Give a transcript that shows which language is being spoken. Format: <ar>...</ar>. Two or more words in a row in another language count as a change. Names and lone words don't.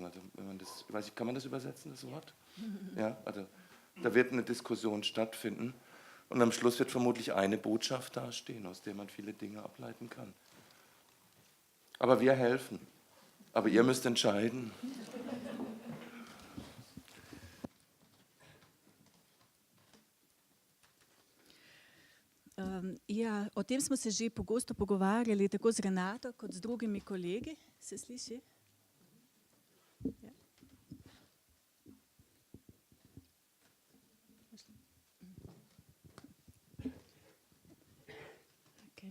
<de>Also wenn man das, ich weiß nicht, kann man das übersetzen, das Wort? Ja, also da wird eine Diskussion stattfinden und am Schluss wird vermutlich eine Botschaft dastehen, aus der man viele Dinge ableiten kann. Aber wir helfen. Aber ihr müsst entscheiden.</de> <sl>Ja, o tem smo se že pogosto pogovarjali, tako z Renato kot z drugimi kolegi. Se sliši? Ja. Okay.</sl>